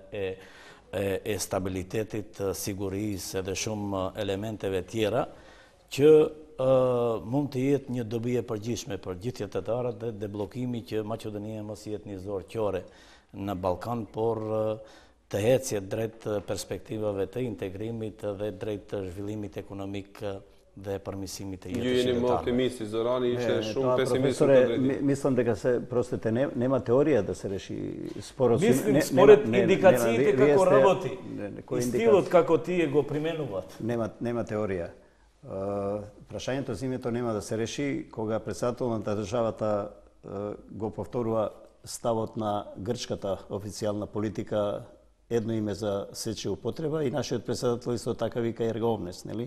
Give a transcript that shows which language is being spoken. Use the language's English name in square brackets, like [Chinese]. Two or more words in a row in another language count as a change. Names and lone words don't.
[Albanian] e stabilitetit, sigurisë edhe shumë elementeve tjera që mund të jetë një dobi e përgjithshme për gjithë qytetarët dhe deblokimi që Maqedonia mos jetë një zorë qore në Ballkan, por të ecjet drejt perspektivave të integrimit dhe drejt zhvillimit ekonomik dhe përmirësimit të jetës Ju jeni më qytetarëve. optimisti, Zorani ishte shumë pesimist. Profesore, [Macedonian] mislim дека нема теорија да се реши споразум. Мислим според индикациите како работи и стилот како тие го применуваат. Нема теорија. Прашањето за името нема да се реши кога председателот на државата го повторува ставот на грчката официјална политика едно име за сече употреба и нашиот председател исто така вика [Latin] erga omnes, [Macedonian] нели?